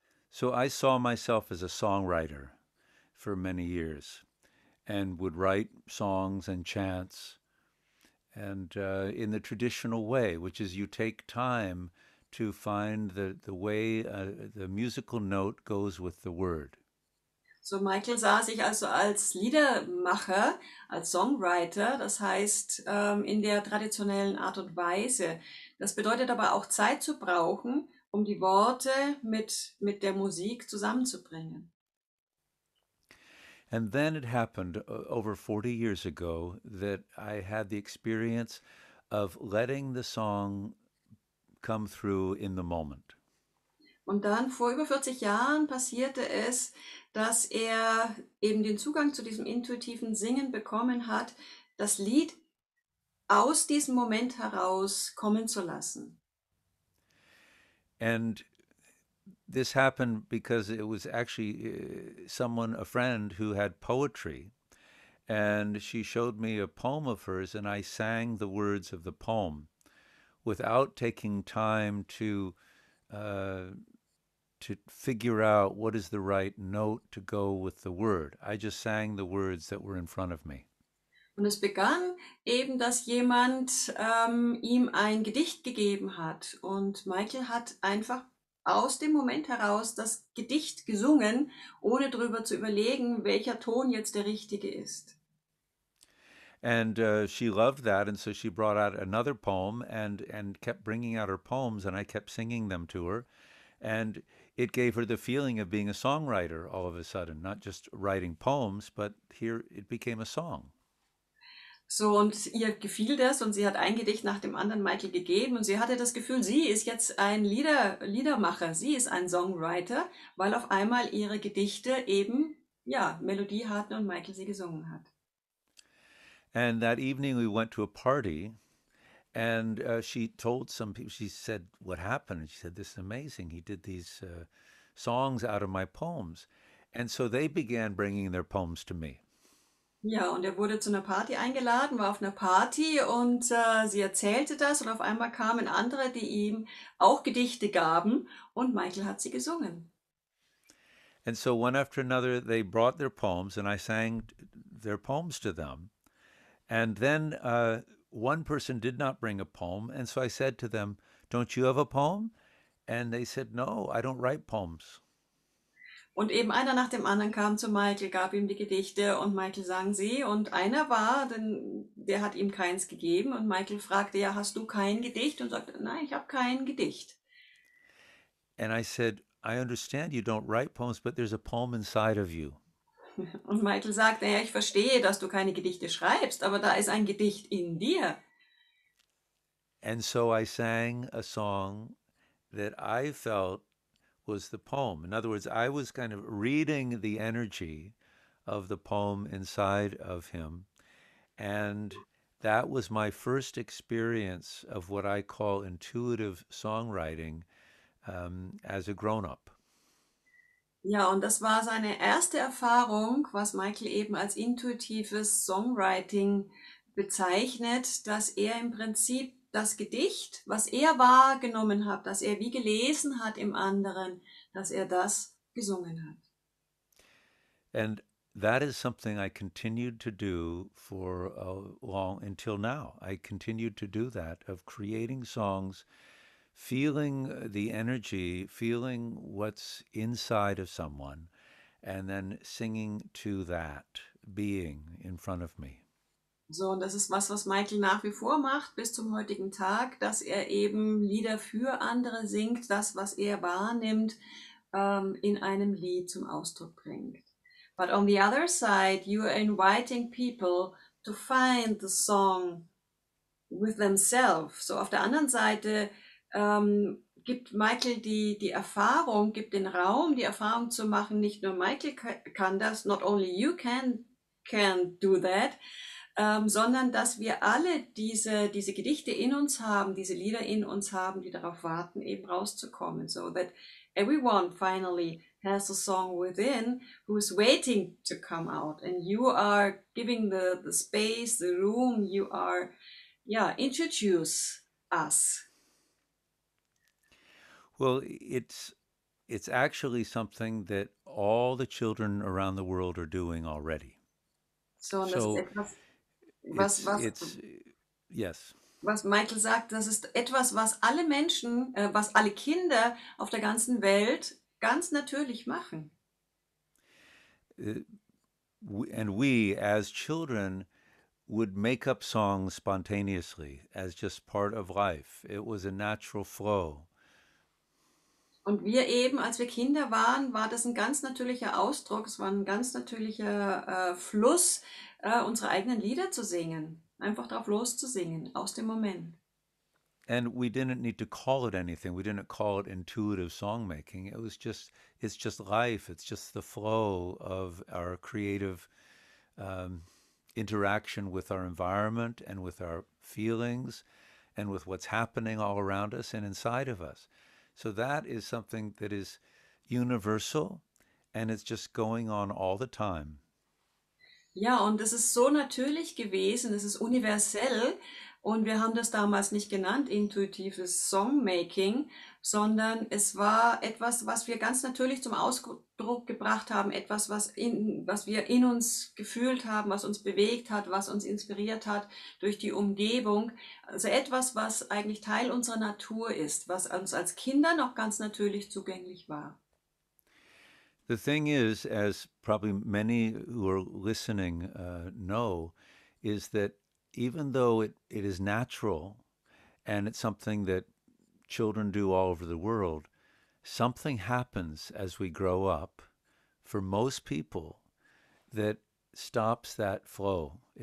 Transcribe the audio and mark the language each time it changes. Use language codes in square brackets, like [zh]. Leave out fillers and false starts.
[en] so I saw myself as a songwriter for many years, and would write songs and chants, and in the traditional way, which is you take time to find the way the musical note goes with the word. [de] So, Michael sah sich also als Liedermacher, als Songwriter, das heißt in der traditionellen Art und Weise. Das bedeutet aber auch Zeit zu brauchen, um die Worte mit der Musik zusammenzubringen. [en] And then it happened over 40 years ago that I had the experience of letting the song come through in the moment. [de] Und dann vor über 40 Jahren passierte es, dass er eben den Zugang zu diesem intuitiven Singen bekommen hat, das Lied aus diesem Moment heraus kommen zu lassen. [en] And this happened because it was actually someone, a friend who had poetry, and she showed me a poem of hers, and I sang the words of the poem without taking time uh, to figure out what is the right note to go with the word. I just sang the words that were in front of me. [de] Und es begann eben, dass jemand ihm ein Gedicht gegeben hat. Und Michael hat einfach aus dem Moment heraus das Gedicht gesungen, ohne drüber zu überlegen, welcher Ton jetzt der richtige ist. [en] And she loved that, and so she brought out another poem and kept bringing out her poems, and I kept singing them to her, and it gave her the feeling of being a songwriter all of a sudden, not just writing poems, but here it became a song. [de] So, und ihr gefiel das und sie hat ein Gedicht nach dem anderen Michael gegeben und sie hatte das Gefühl, sie ist jetzt ein Liedermacher, sie ist ein Songwriter, weil auf einmal ihre Gedichte eben, ja, Melodie hatten und Michael sie gesungen hat. [en] And that evening we went to a party, and she told some people, she said, "What happened?" And she said, "This is amazing. He did these songs out of my poems." And so they began bringing their poems to me. [de] Ja, und er wurde zu einer Party eingeladen, war auf einer Party und sie erzählte das und auf einmal kamen andere, die ihm auch Gedichte gaben und Michael hat sie gesungen. [en] And so one after another, they brought their poems, and I sang their poems to them. And then one person did not bring a poem, and so I said to them, "Don't you have a poem?" And they said, "No, I don't write poems." [de] Und eben einer nach dem anderen kam zu Michael, gab ihm die Gedichte und Michael sang sie. Und einer war, denn der hat ihm keins gegeben. Und Michael fragte, ja, hast du kein Gedicht? Und sagte, nein, ich habe kein Gedicht. [en] And I said, "I understand you don't write poems, but there's a poem inside of you." [de] Und Michael sagte, ja, ich verstehe, dass du keine Gedichte schreibst, aber da ist ein Gedicht in dir. [en] And so I sang a song that I felt was the poem. In other words, I was kind of reading the energy of the poem inside of him. And that was my first experience of what I call intuitive songwriting as a grown up. [de] Ja, und das war seine erste Erfahrung, was Michael eben als intuitives Songwriting bezeichnet, dass er im Prinzip das Gedicht, was er wahrgenommen hat, das er wie gelesen hat im anderen, dass er das gesungen hat. [en] And that is something I continued to do for long until now. I continued to do that, of creating songs, feeling the energy, feeling what's inside of someone, and then singing to that being in front of me. [de] So, und das ist was, was Michael nach wie vor macht bis zum heutigen Tag, dass er eben Lieder für andere singt, das, was er wahrnimmt, in einem Lied zum Ausdruck bringt. [en] But on the other side, you are inviting people to find the song with themselves. [de] So auf der anderen Seite gibt Michael die Erfahrung, gibt den Raum, die Erfahrung zu machen, nicht nur Michael kann das, [en] not only you can do that, [de] sondern dass wir alle diese Gedichte in uns haben, diese Lieder in uns haben, die darauf warten, eben rauszukommen. [en] So that everyone finally has a song within who's waiting to come out. And you are giving the space, the room, you are, introduce us. Well, it's actually something that all the children around the world are doing already. [de] So, und das ist So etwas, [en] it's yes. [de] was Michael sagt, das ist etwas, was alle Menschen, was alle Kinder auf der ganzen Welt ganz natürlich machen. [en] And we as children would make up songs spontaneously as just part of life. It was a natural flow. [de] Und wir eben, als wir Kinder waren, war das ein ganz natürlicher Ausdruck, es war ein ganz natürlicher Fluss, unsere eigenen Lieder zu singen. Einfach drauf loszusingen, aus dem Moment. [en] And we didn't need to call it anything. We didn't call it intuitive songmaking. It's just life. It's just the flow of our creative interaction with our environment and with our feelings and with what's happening all around us and inside of us. So that is something that is universal and it's just going on all the time. [de] Ja, und es ist so natürlich gewesen, es ist universell und wir haben das damals nicht genannt, intuitives Songmaking, sondern es war etwas, was wir ganz natürlich zum Ausdruck gebracht haben, etwas, was wir in uns gefühlt haben, was uns bewegt hat, was uns inspiriert hat durch die Umgebung. Also etwas, was eigentlich Teil unserer Natur ist, was uns als Kinder noch ganz natürlich zugänglich war. [en] The thing is, as probably many who are listening know, is that even though it is natural and it's something that children do all over the world, something happens as we grow up for most people that stops that flow.